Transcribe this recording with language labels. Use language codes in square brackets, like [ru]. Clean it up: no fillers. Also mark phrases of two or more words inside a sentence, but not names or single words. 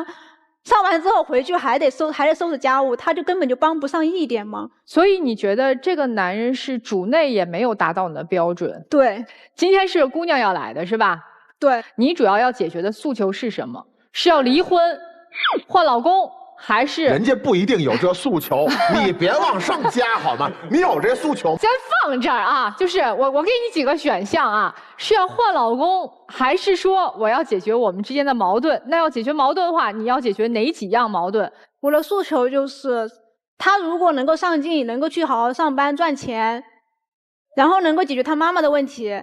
[zh] 上完之後回去還得收拾家務，他就根本就幫不上一點忙。所以你覺得這個男人是主內也沒有達到你的標準？對，今天是姑娘要來的是吧？對，你主要解決的訴求是什麼？是要離婚、換老公，還是？人家不一定有這訴求，你別往上加好嗎？你有這訴求，先放這兒啊！就是我給你幾個選項啊，是要換老公，還是說我要解決我們之間的矛盾？那要解決矛盾的話，你要解決哪幾樣矛盾？我的訴求就是，他如果能夠上進，能夠去好好上班賺錢，然後能夠解決他媽媽的問題。